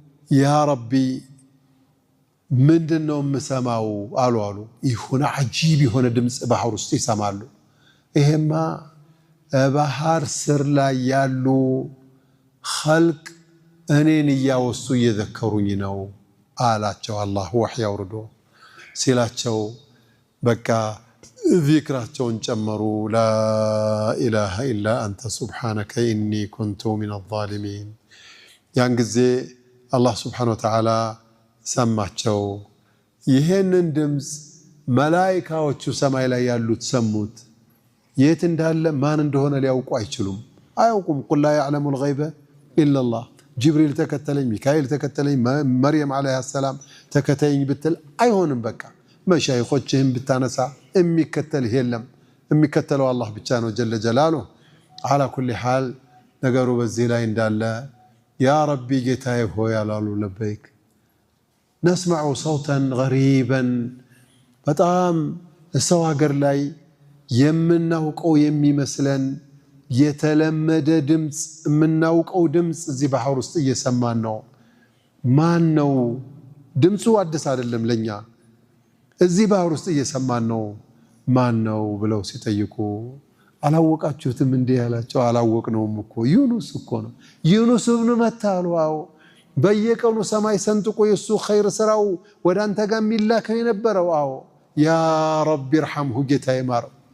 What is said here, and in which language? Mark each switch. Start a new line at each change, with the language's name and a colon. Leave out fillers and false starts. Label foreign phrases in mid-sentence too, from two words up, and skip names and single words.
Arabic: يا ربي
Amharic: ምንድነው የምሰማው አሉ ይሁን አጂብ የሆነ ድምጽ ባህር ውስጥ ይሰማሉ ይሄማ ባህር ስር ላይ ያሉ خلق እኔን ያወሱ እየዘከሩኝ ነው አላቸው አላህ ወህይ አውርዶ ሲላቸው በቃ ذكراቸውን ጨመሩ
Arabic: لا اله الا انت سبحانك اني كنت من الظالمين
Amharic: ያን ጊዜ አላህ
Arabic: سبحانه وتعالى
Amharic: ሰማቸው ይሄንን ድምጽ መላእክቶቹ ሰማይ ላይ ያሉት ሰሙት የት እንዳለ ማን እንደሆነ ሊያውቁ አይችሉም አያውቁም
Arabic: قل لا يعلم الغيب الا الله
Amharic: ጅብሪል ተከተለኝ ሚካኤል ተከተለኝ መርየም
Arabic: عليها السلام
Amharic: ተከተለኝ ብትል አይሆንም በቃ መሻይኾችህን ብታነሳ የሚከተልህ የለም የሚከተለው አላህ ብቻ ነው
Arabic: جل جلاله على كل حال
Amharic: ነገሩ በዚህ ላይ እንዳለ
Arabic: يا ربي
Amharic: ጌታዬ ሆይ አላሉ ለበይክ
Arabic: نسمع صوتا غريبا
Amharic: በጣም ሰው ሀገር ላይ የምናውቀው የሚመስለን የተለመደ ድምጽ የምናውቀው ድምጽ እዚህ ባህር ውስጥ እየሰማን ነው ማን ነው ድምጹ አዲስ አይደለም ለኛ እዚህ ባህር ውስጥ እየሰማን ነው ማን ነው ብለው ሲጠይቁ አላወቃችሁትም እንዴ ያላቸው አላወቅነውም እኮ ዩኑስ እኮ ነው ዩኑስ ኢብኑ መታልዋው በየቀኑ ሰማይ ሰንጥቆ የሱ ኸይር ስራው ወዳንተ ጋር ሚላከው የነበረው አው
Arabic: يا ربي ارحمه
Amharic: ጌታዬ ማረው